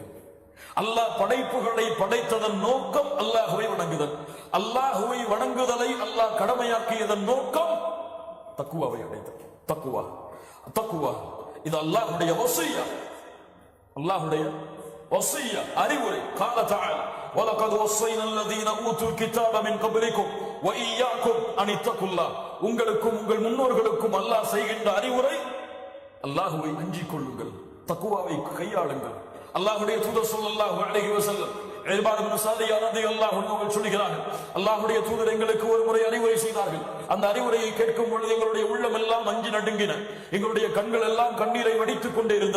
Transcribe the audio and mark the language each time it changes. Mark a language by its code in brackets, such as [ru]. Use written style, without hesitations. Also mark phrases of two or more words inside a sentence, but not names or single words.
[ta] அல்லாஹ் படைப்புகளை படைத்ததன் நோக்கம் அல்லாஹ்வை வணங்குதல். அல்லாஹ்வை வணங்குதலை அல்லாஹ் கடமையாக்கியதன் நோக்கம் தக்வாவை அடைதல். தக்வா இது அல்லாஹ்வுடைய வஸியா, அல்லாஹ்வுடைய வஸிய்யா அறிவுரை. [ar] قال تعالى ولقد وصينا الذين اوتوا الكتاب من قبلكم واياكم ان اتقوا الله. [ta] உங்களுக்கும் உங்கள் முன்னோர்களுக்கும் அல்லாஹ் செய்கின்ற அறிவுரை, அல்லாஹ்வை அஞ்சிக் கொள்ளுங்கள், தக்வாவை கையாளுங்கள். அல்லாஹ்வுடைய தூதர் [ar] صلى الله عليه وسلم [ta] இர்பாத் இப்னு சாதியா [ar] رضي الله عنه [ta] சொல்கிறார்கள், அல்லாஹ்வுடைய தூதர் எங்களுக்கு ஒரு முறை அறிவுரை செய்தார்கள். அந்த அறிவுரையை கேட்கும் பொழுது எங்களுடைய உள்ளம் எல்லாம் அஞ்சி நடுங்கின, எங்களுடைய கண்கள் எல்லாம் கண்ணீரை வடித்துக் கொண்டே இருந்தன.